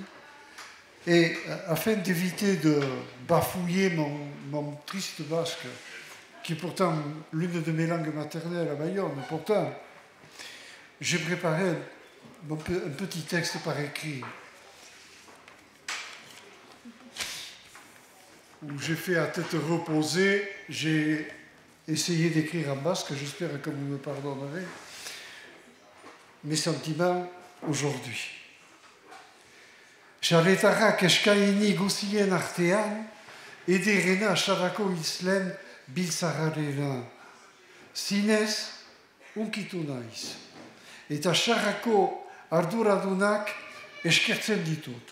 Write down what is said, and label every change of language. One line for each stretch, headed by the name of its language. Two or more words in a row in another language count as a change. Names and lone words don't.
French: Et afin d'éviter de bafouiller mon triste basque, qui est pourtant l'une de mes langues maternelles à Bayonne, pourtant, j'ai préparé un petit texte par écrit où j'ai fait à tête reposée, j'ai essayé d'écrire en basque, j'espère que vous me pardonnerez, mes sentiments aujourd'hui.
Basque: Charletarrak eskaini guzien artean, ederena Sarako islen Biltzarrarena. Zinez, unkitu naiz. Eta Sarako arduradunak eskertzen ditut.